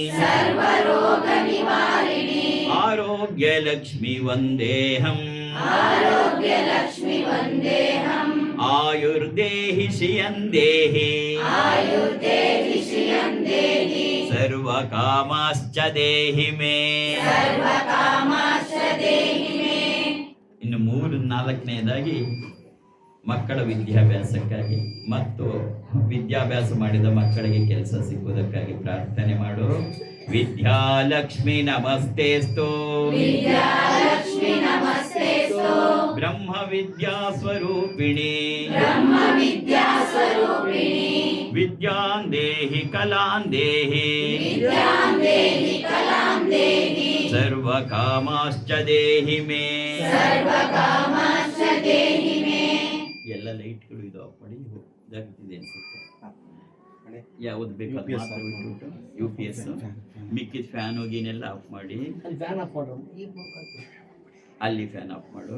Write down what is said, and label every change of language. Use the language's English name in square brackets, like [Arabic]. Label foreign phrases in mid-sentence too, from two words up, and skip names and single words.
[Sanskrit] ಆರೋಗ್ಯ ಲಕ್ಷ್ಮಿ ವಂದೇಹಂ ಆಯುರ್ದೇಹಿ ಶ್ರಿಯಂ ದೇಹಿ ಸರ್ವಕಾಮಾಶ್ಚ ದೇಹಿ ಮೇ [Kannada] ಇನ್ನು 3-4ನೇದಾಗಿ ಮಕ್ಕಳ ವಿದ್ಯಾಭ್ಯಾಸಕ್ಕಾಗಿ ಮತ್ತು ವಿದ್ಯಾಭ್ಯಾಸ ಮಾಡಿದ ಮಕ್ಕಳಿಗೆ ಕೆಲಸ ಸಿಕ್ಕುವುದಕ್ಕಾಗಿ ಪ್ರಾರ್ಥನೆ ಮಾಡು. [Sanskrit] ವಿದ್ಯಾಲಕ್ಷ್ಮಿ ನಮಸ್ತೆಸ್ತು ಬ್ರಹ್ಮ ವಿದ್ಯಾ ಸ್ವರೂಪಿಣಿ ವಿದ್ಯಾಂ ದೇಹಿ ಕಲಾಂ ದೇಹಿ ಸರ್ವಕಾಮಾಶ್ಚ ದೇಹಿ ಮೇ [Kannada] ಎಲ್ಲ ಲೈಟ್ಗಳು ಇದು ಆಫ್ ಮಾಡಿ ಜಾಗ್ರತೆ ಅನ್ಸುತ್ತೆ. ಯಾವ್ದು ಬೇಕು ಅದು ಮಾತ್ರ ಬಿಟ್ಬಿಟ್ಟು UPS ಮಿಕ್ಕಿದ ಫ್ಯಾನ್ ಹೋಗಿನೆಲ್ಲ ಆಫ್ ಮಾಡಿ ಅಲ್ಲಿ ಫ್ಯಾನ್ ಆಫ್ ಮಾಡು.